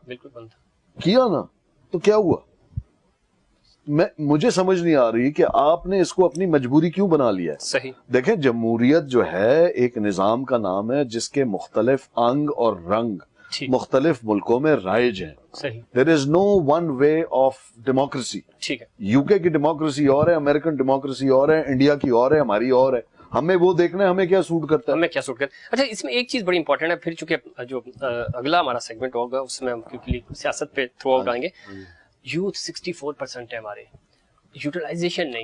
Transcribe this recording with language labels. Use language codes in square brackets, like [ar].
[ur] بالکل بند تھا, کیا نا, تو کیا ہوا؟ مجھے سمجھ نہیں آ رہی کہ آپ نے اس کو اپنی مجبوری کیوں بنا لیا ہے. صحیح. دیکھیں جمہوریت جو ہے ایک نظام کا نام ہے جس کے مختلف انگ اور رنگ مختلف ملکوں میں رائج ہیں. صحیح. [en] There is no one way of democracy. [ur] ٹھیک ہے. UK کی ڈیموکریسی اور ہے, امریکن ڈیموکریسی اور ہے, انڈیا کی اور ہے, ہماری اور ہے. ہمیں وہ دیکھنا ہے ہمیں کیا سوٹ کرتا ہے, ہمیں کیا سوٹ کرتا ہے. اچھا, اس میں ایک چیز بڑی امپورٹنٹ ہے, پھر چونکہ جو اگلا ہمارا سیگمنٹ ہوگا اس میں ہم کیونکہ سیاست پہ تھرو آؤٹ آئیں گے. یوتھ 64% ہے ہمارے, یوٹیلائزیشن نہیں.